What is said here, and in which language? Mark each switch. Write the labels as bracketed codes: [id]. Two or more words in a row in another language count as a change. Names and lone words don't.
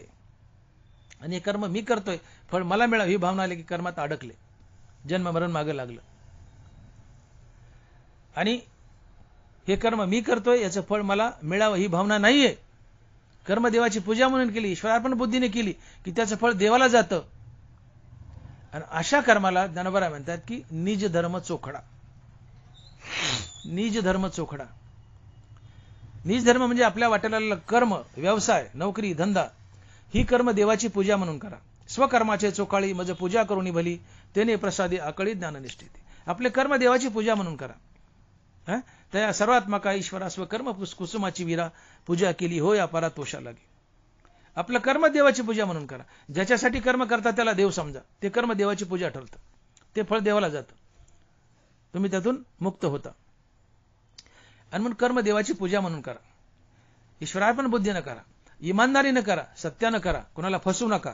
[mr] आणि हे कर्म मी करतोय, फळ मला मिळावं ही भावना आली की कर्मात अडकले, जन्म मरण मागे लागलं. आणि हे कर्म मी करतोय याचं फळ मला मिळावं ही भावना नाहीये. कर्म देवाची पूजा म्हणून केली, ईश्वरार्पण बुद्धीने केली की त्याचं फळ देवाला जातं. आणि अशा कर्माला ज्ञानोबा म्हणतात की निज धर्म चोखडा. निज धर्म चोखडा. निज धर्म म्हणजे आपल्या वाटेला कर्म, व्यवसाय, नोकरी, धंदा ही कर्म देवाची पूजा म्हणून करा. स्वकर्माचे चोकाळी मज पूजा करुणी भली, तेने प्रसादी आकळी ज्ञाननिष्ठेती. आपले कर्म देवाची पूजा म्हणून करा. त्या सर्वात्मका ईश्वरा स्वकर्म कुसुमाची वीरा, पूजा केली हो या परा तोषा लागे. आपलं कर्म देवाची पूजा म्हणून करा. ज्याच्यासाठी कर्म करता त्याला देव समजा, ते कर्म देवाची पूजा ठरतं, ते फळ देवाला जातं, तुम्ही त्यातून मुक्त होता. आणि म्हणून कर्म देवाची पूजा म्हणून करा. ईश्वरार्पण बुद्धीनं करा, इमानदारीनं करा, सत्यानं करा, कोणाला फसवू नका.